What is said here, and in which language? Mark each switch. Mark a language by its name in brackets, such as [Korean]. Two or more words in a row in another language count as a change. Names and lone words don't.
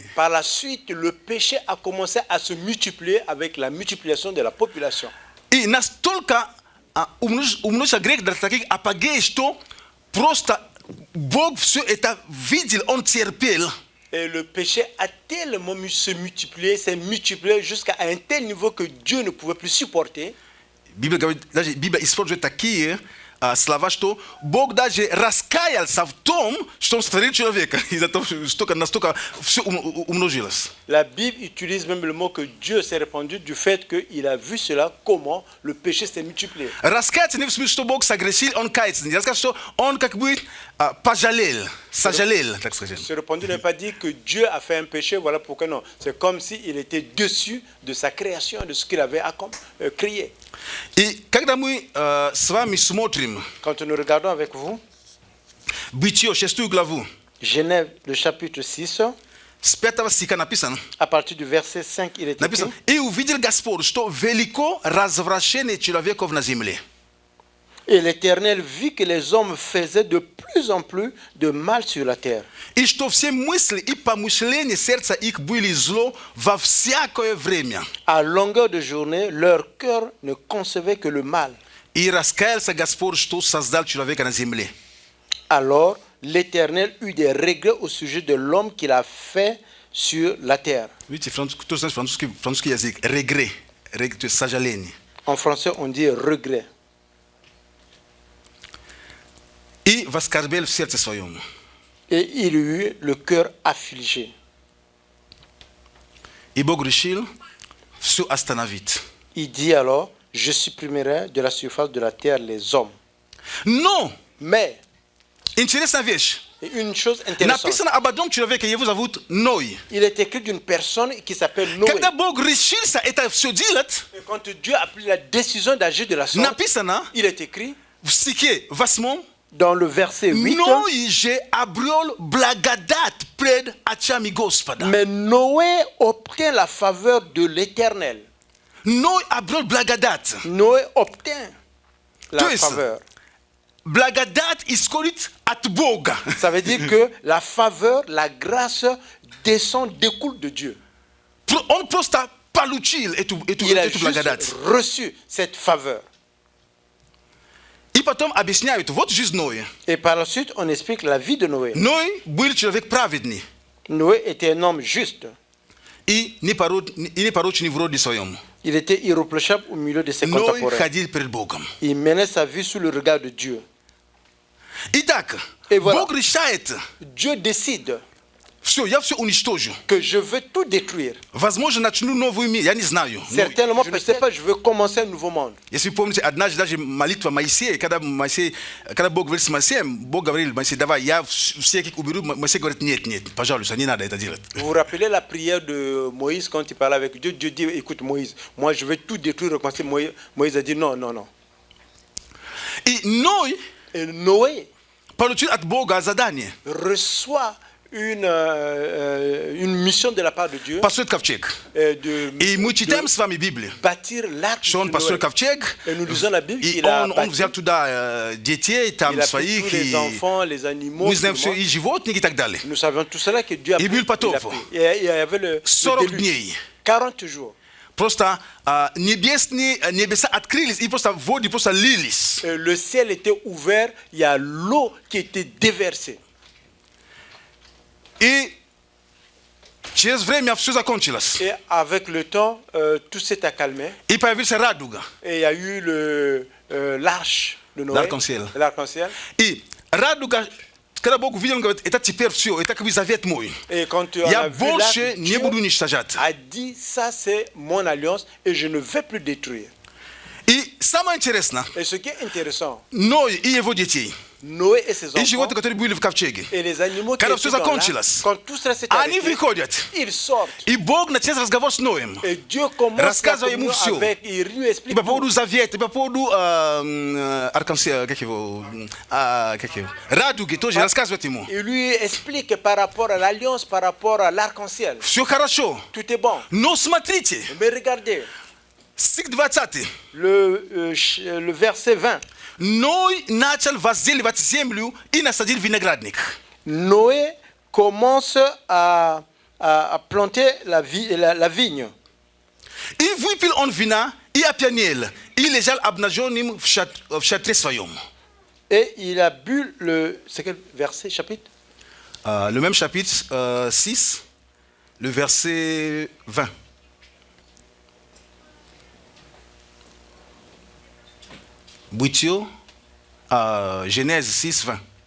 [French] par la suite, le péché a commencé à se multiplier avec la multiplication de la population. [Russian] И настолько умножился грех до таких апогеев, что просто Бог все это видел, Он терпел. [French] Et le péché a tellement se multiplié, s'est multiplié jusqu'à un tel niveau que Dieu ne pouvait plus supporter. [Russian] Библия говорит, даже Библия использует такие слова, что Бог даже раскаялся в том, что Он сотворил человека, из-за того, что настолько все умножилось. [French] La Bible utilise même le mot que Dieu s'est répandu du fait qu'il a vu cela, comment le péché s'est multiplié. [Russian] Раскаяться не в смысле, что Бог согрешил, Он кается. Не рассказывает, что Он как бы пожалел, сожалел, так сказать. [French] Se répandu ne veut pas dire que Dieu a fait un péché, voilà pourquoi non. C'est comme s'il était dessus de sa création, de ce qu'il avait créé. [Russian] И когда мы с вами смотрим [French] Quand nous regardons avec vous, [Russian] Бытие, 6 главу, [French] Genèse, le chapitre 6, [Russian] с 5 стиха написано, [French] à partir du verset 5, il est écrit: [Russian] написано, «И увидел Господь, что велико развращение человеков на земле». [French] Et l'Éternel vit que les hommes faisaient de plus en plus de mal sur la terre. [Russian] И что все мысли и помышления сердца их были зло во всякое время. [French] À longueur de journée, leur cœur ne concevait que le mal. [Russian] И раскаялся Господь, что создал человека на земле. [French] Alors, l'Éternel eut des regrets au sujet de l'homme qu'il a fait sur la terre. [Russian] Видите, кто знает французский язык? Регре, то есть сожаление. [French] En français, on dit regret. [Russian] И воскорбел в сердце своем. [French] Et il eut le cœur affligé. [Russian] И Бог решил все остановить. [French] Il dit alors: je supprimerai de la surface de la terre les hommes. [Russian] Но, [French] Mais, [Russian] интересная вещь. [French] une chose intéressante, [Russian] Написано об одном человеке, его зовут Ной. [French] il est écrit d'une personne qui s'appelle Noé. [Russian] Когда Бог решился это все делать, [French] Et quand Dieu a pris la décision d'agir de la sorte, [Russian] написано [French] il est écrit [Russian] в стихе 8, [French] dans le verset 8, [Russian] Ной же обрел благодать пред очами Господа. [French] mais Noé obtint la faveur de l'Éternel. [Russian] Ной обрел благодать. [French] Noé obtint la [Russian] То есть, [French] faveur. [Russian] Благодать исходит от Бога. [French] Ça veut dire que la faveur, la grâce descend, découle de Dieu. [Russian] Он просто получил эту [French] Il a [Russian] благодать. [French] juste reçu cette faveur. [Russian] И потом объясняют, вот жизнь Ноя. [French] Et par la suite, on explique la vie de Noé. [Russian] Ной был человек праведный [French] Noé était un homme juste. [Russian] и непорочный в роде своем. [French] Il était irréprochable au milieu de ses [Russian] Ной [French] contemporains. [Russian] ходил перед Богом. [French] Il menait sa vie sous le regard de Dieu. [Russian] Итак, [French] И voilà. [Russian] Бог решает [French] Dieu décide [Russian] Все, я все уничтожу. [French] que je veux tout détruire. [Russian] Возможно, начну новый мир, я не знаю. Но [French] Certainement, peut-être je veux commencer un nouveau monde. [Russian] если вы помните, однажды даже молитва Моисея, когда Бог говорит с Моисеем, Бог говорил: Моисей, давай, я всех уберу. Моисей говорит: нет, пожалуйста, не надо это делать. [French] Vous vous rappelez la prière de Moïse quand il parlait avec Dieu? Dieu dit, écoute Moïse, moi je vais tout détruire, recommencer. Moïse a dit non, non, non. [Russian] И Ной [French] Et Noé [Russian] получил от Бога задание [French] reçoit une mission de la part de Dieu [Russian] построить ковчег. И мы читаем с вами Библию, [French] bâtir l'arche [Russian] что он [French] de [Russian] построил [French] Noé. [Russian] ковчег, [French] Et nous lisons la Bible [Russian] и [French] qu'il a [Russian] он взял [French] bâti. [Russian] туда детей, там [French] Il a pris [Russian] своих, [French] tous les [Russian] и [French] enfants, les animaux. [Russian] мы знаем [French] tout le [Russian] все, [French] monde. [Russian] и животных, и так далее. [French] Nous savions tout cela que Dieu a [Russian] И [French] pris. [Russian] был потоп. [French] Il y avait le [Russian] 40 [French] déluge. [Russian] дней. [French] 40 jours. [Russian] Просто небеса открылись, и просто воды просто лились. [French] Le ciel était ouvert, il y a l'eau qui était déversée. [Russian] И через время все закончилось. [French] Et avec le temps, tout s'est accalmé. [Russian] И появился радуга. [French] Et il y a eu l'arche de Noé. L'arc-en-ciel. L'arc-en-ciel. [Russian] И радуга, когда Бог увидел, он говорит: это теперь все, это как бы завет мой. [French] Et quand on [Russian] Я [French] a vu [Russian] больше [French] l'arche, [Russian] не [French] Dieu [Russian] буду уничтожать. [French] a dit, ça c'est mon alliance et je ne vais plus détruire. [Russian] И самое интересное, [French] Et ce qui est intéressant, [Russian] Ной и его детей, [French] Noé et ses [Russian] и [French] enfants [Russian] животные, которые были в ковчеге, [French] et les animaux qui [Russian] когда [French] étaient [Russian] все [French] dans l'arche, [Russian] закончилось, [French] quand tout cela s'est [Russian] они [French] arrêté, [Russian] выходят. [French] ils sortent. [Russian] И Бог начинает разговор с Ноем. [French] Et Dieu commence la [Russian] Рассказывай ему [French] communion [Russian] всё. [French] avec, il lui [Russian] И [French] explique [Russian] по [French] tout. [Russian] поводу завета, и по поводу арканцеля, как его, радуги тоже рассказывает ему. [French] Il lui explique par rapport à l'alliance, par rapport à l'arc-en-ciel. [Russian] Все хорошо. [French] Tout est bon. [Russian] Но смотрите, [French] Mais regardez, [Russian] стих 20. [French] le verset 20. [Russian] Ной начал возделывать землю и насадил виноградник. [French] Noé commence à planter la vigne. [Russian] И выпил он вина, и опьянел, и лежал обнаженным в шатре своем. [French] Et il a bu c'est quel verset, chapitre? Le même chapitre 6, le verset 20. Bouitio, Genèse 6, 20.